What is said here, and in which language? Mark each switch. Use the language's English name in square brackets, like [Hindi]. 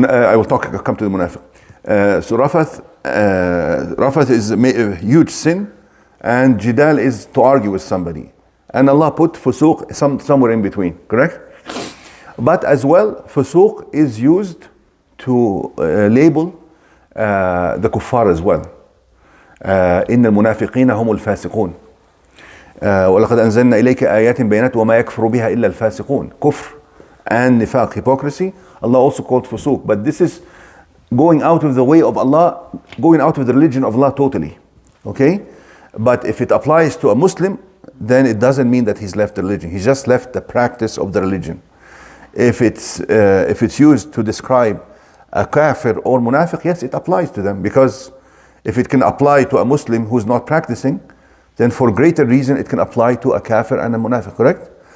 [English] I will come to the munafiq. So rafath is a huge sin, and jidal is to argue with somebody. And Allah put fusuq somewhere in between, correct? But as well, fusuq is used to label the kuffar as well. [Arabic] إن المنافقين هم الفاسقون ولقد أنزلنا إليك آيات بينات وما يكفر بها إلا الفاسقون. [English] Kufr and nifaq, hypocrisy, Allah also called fusuq. But this is going out of the way of Allah, going out of the religion of Allah totally. Okay? But if it applies to a Muslim, then it doesn't mean that he's left the religion. He's just left the practice of the religion. If it's used to describe a kafir or munafiq, yes, it applies to them, because if it can apply to a Muslim who's not practicing, then for greater reason it can apply to a kafir and a munafiq, correct?